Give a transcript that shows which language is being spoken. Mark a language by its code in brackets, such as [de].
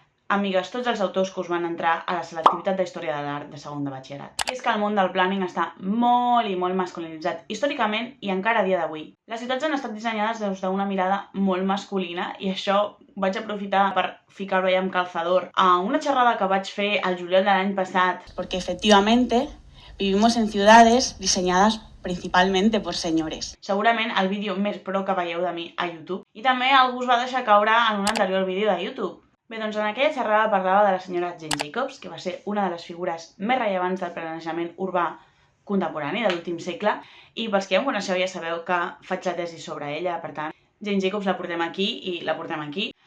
[ca] Amigues, tots els autors que us van entrar a la selectivitat de Història de l'Art de segon de batxillerat. I és que el món del planning està molt i molt masculinitzat, històricament i encara a dia d'avui. Les ciutats han estat dissenyades des d'una mirada molt masculina i això vaig aprofitar per ficar-ho allà amb calzador a una xerrada que vaig fer al juliol de l'any passat. [es] Porque efectivamente vivimos en ciudades diseñadas principalmente por señores. [ca] Segurament el vídeo més pro que veieu de mi a YouTube. I també algú us va deixar caure en un anterior vídeo de YouTube. Bé, doncs en aquella xerrada parlava de la senyora Jane Jacobs, que va ser una de les figures més rellevants del planejament urbà contemporani de l'últim segle, i pels que ja em coneixeu ja sabeu que faig la tesi sobre ella, per tant, Jane Jacobs la portem aquí i la portem aquí.